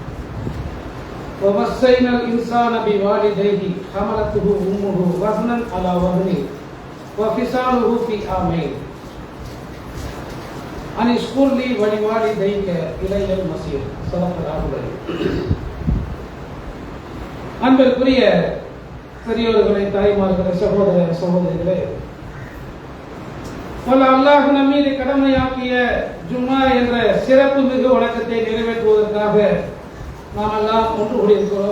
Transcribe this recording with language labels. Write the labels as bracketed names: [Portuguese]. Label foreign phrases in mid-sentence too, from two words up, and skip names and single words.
[Arabic] ووصينا الإنسان بوالديه حملته أمه وهنا على وهن وفصاله في عامين أن اشكر لي ولوالديك إلي المصير. صدق الله العظيم. [Tamil] அன்பிற்குரிய பெரியோர்களே, தாய்மார்களே, சகோதர சகோதரிகளே, அல்லாஹ் நம் மீது கடமையாக்கிய ஜும்மா என்ற சிறப்பு மிகு வணக்கத்தை நிறைவேற்றுவதற்காக நாம் எல்லாம் ஒன்று கூடியிருக்கிறோம்.